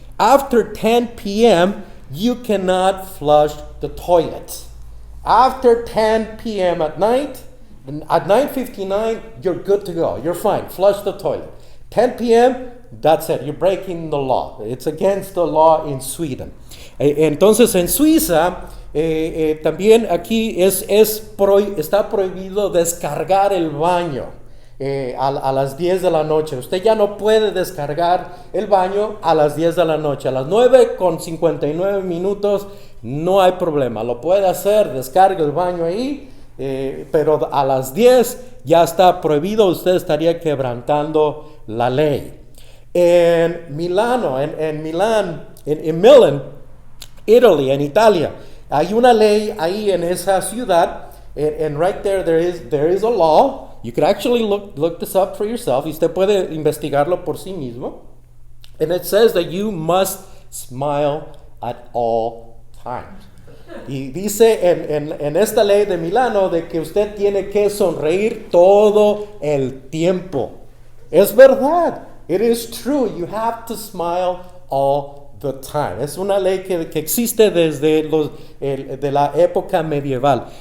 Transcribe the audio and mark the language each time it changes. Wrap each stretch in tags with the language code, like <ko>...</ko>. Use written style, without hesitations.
<en>After 10 p.m., you cannot flush the toilet. After 10 p.m. at night, at 9:59, you're good to go. You're fine. Flush the toilet. 10 p.m., that's it. You're breaking the law. It's against the law in Sweden.</en> <es>Entonces, en Suiza, también aquí está prohibido descargar el baño a las 10 de la noche. Usted ya no puede descargar el baño a las 10 de la noche. A las 9:59 no hay problema. Lo puede hacer, descarga el baño ahí, pero a las 10 ya está prohibido. Usted estaría quebrantando la ley. En Milan, Italy, en Italia, hay una ley ahí en esa ciudad,</es> <en>and right there is a law. You can actually look this up for yourself.</en> <es>Y usted puede investigarlo por sí mismo.</es> <en>And it says that you must smile at all times.</en> <es>Y dice en esta ley de Milano de que usted tiene que sonreír todo el tiempo. Es verdad.</es> <en>It is true. You have to smile all the time.</en> <es>Es una ley que existe desde de la época medieval.</es>